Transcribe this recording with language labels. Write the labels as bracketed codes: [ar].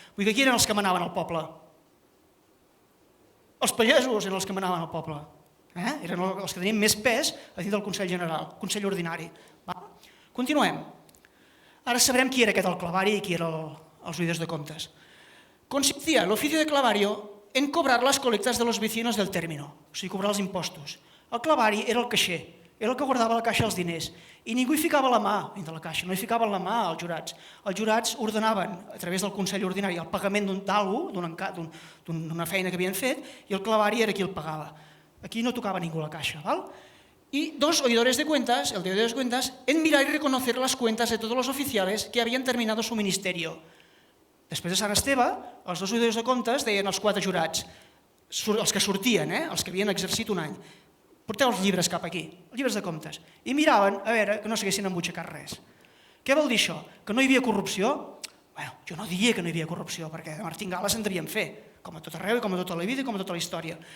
[ca] Vull dir que qui eren els que manaven al poble? Els pagesos eren els que manaven al poble. Eren els que tenien més pes a dins del Consell General, Consell Ordinari. Continuem. Ara sabrem qui era aquest el clavari i qui eren els oïdors de comptes. [es] Consistía el oficio de clavario en cobrar las colectas de los vecinos del término, [ca] o sigui, cobrar els impostos. El clavari era el caixer, era el que guardava a la caixa els diners, i ningú hi ficava la mà dins de la caixa, no hi ficaven la mà als jurats. Els jurats ordenaven, a través del Consell Ordinari, el pagament d'alguna d'una feina que havien fet, i el clavari era qui el pagava. Aquí no tocava ningú la caixa. [es] Y 2 oidores de cuentas, el de oidores de cuentas, en mirar y reconocer las cuentas de todos los oficiales que habían terminado su ministerio. [ca] Després de Sant Esteve, els 2 oidors de comptes deien als 4 jurats, els que sortien, els que havien exercit un any, porteu els llibres cap aquí, els llibres de comptes, i miraven a veure que no s'haguessin embutxacat res. Què vol dir això? Que no hi havia corrupció? Bé, jo no diria que no hi havia corrupció, perquè de martingales en devien fer, com a tot arreu i com a tota la vida i com a tota la història.